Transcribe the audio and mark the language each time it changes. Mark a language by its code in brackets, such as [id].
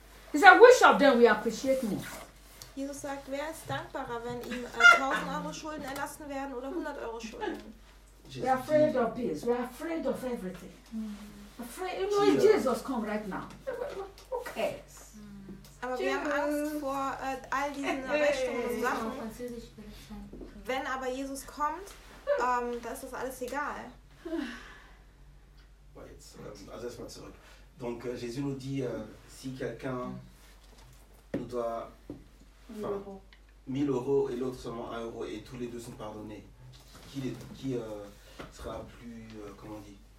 [en] He said, which of them will appreciate me? [de] Jesus sagt, wer ist dankbarer, wenn ihm 1,000 Euro Schulden erlassen werden oder 100 Euro Schulden? [en] We are afraid of this. We are afraid of everything. Mm. Afraid, you know, if Jesus come right now, who cares? [de] Aber wir haben Angst vor all diesen Rechnungen und Sachen. Wenn aber Jesus kommt, dann ist das alles egal. Also erstmal zurück. [fr] Donc Jésus nous dit, si quelqu'un nous doit 1000 euros et l'autre seulement 1 euro et tous les deux sont pardonnés, qui sera plus, comment on dit,